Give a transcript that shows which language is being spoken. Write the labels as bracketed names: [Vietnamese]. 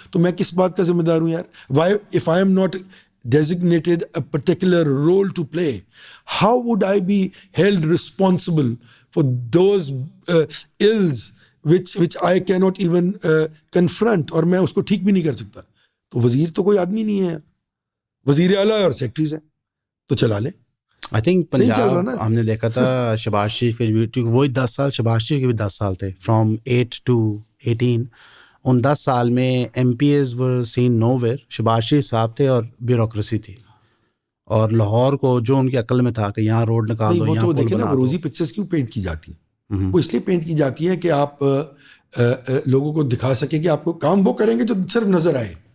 [Urdu] تو میں کس بات کا ذمہ دار ہوں یار؟ [English] why if I am not designated a particular role to play, how would I be held responsible for those ills which I cannot even confront, [Urdu] اور میں اس کو ٹھیک بھی نہیں کر سکتا. تو وزیر تو کوئی آدمی نہیں ہے, وزیر اعلیٰ اور سیکٹریز ہیں, تو چلا لیں. آئی تھنک پنجاب ہم نے دیکھا تھا شہباز شریف کے بھی, کیونکہ وہی 10 سال شہباز شریف کے بھی 10 سال تھے, [English] From 8 to 18. [Urdu] ان 10 سال میں [English] MPs were seen nowhere. [Urdu] Shahbaz شریف صاحب تھے اور بیوروکریسی تھی, اور لاہور کو جو ان کی عقل میں تھا کہ یہاں روڈ نکال دو, یہاں دیکھیں نا روزی پکچرز کیوں پینٹ کی جاتی ہیں؟ وہ اس لیے پینٹ کی جاتی ہیں کہ آپ لوگوں کو دکھا سکیں کہ آپ کو کام وہ کریں گے جو صرف نظر آئے.